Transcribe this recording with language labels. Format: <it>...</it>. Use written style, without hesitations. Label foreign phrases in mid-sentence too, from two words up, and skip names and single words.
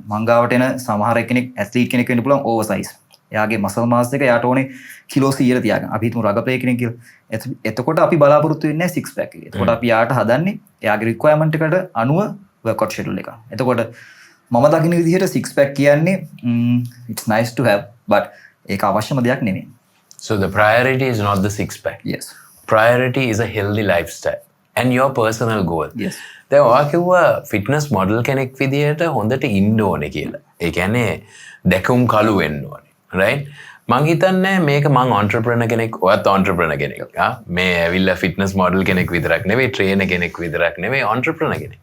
<si>මං ගාවට එන සමහර කෙනෙක් athlete කෙනෙක් වෙන්න පුළුවන් oversize. එයාගේ</si> <en>muscle mass</en> <si>එක එයාට ඕනේ කිලෝ 100 තියාගන්න. අපි හිතමු</si> <en>rug play</en> <si>කෙනෙක් කියලා. එතකොට අපි බලාපොරොත්තු වෙන්නේ</si> <en>six pack</en> <si>එක. එතකොට අපි යාට හදන්නේ එයාගේ requirement එකට අනුව</si> <en>workout schedule</en> <si>එක. එතකොට මම දකින්න විදිහට</si> <en>six pack</en> <si>කියන්නේ</si> <en>it's nice to have but</en> <si>ඒක අවශ්‍යම දෙයක් නෙමෙයි.</si> <en>So the priority is not the six pack. Yes. Priority is a healthy lifestyle and your personal goal. Yes.</en> <si>දැන් ඔයා කිව්වා</si> <en>fitness model</en> <si>කෙනෙක් විදිහට හොඳට ඉන්න ඕනේ කියලා. ඒ කියන්නේ දැකුම් කළු වෙන්න ඕනේ. right? මං හිතන්නේ මේක මං entrepreneur කෙනෙක් ඔයත් entrepreneur කෙනෙක්. මේ ඇවිල්ලා</si> <en>fitness model</en> <si>කෙනෙක් විතරක් නෙවෙයි trainer කෙනෙක් විතරක් නෙවෙයි entrepreneur කෙනෙක්.</si>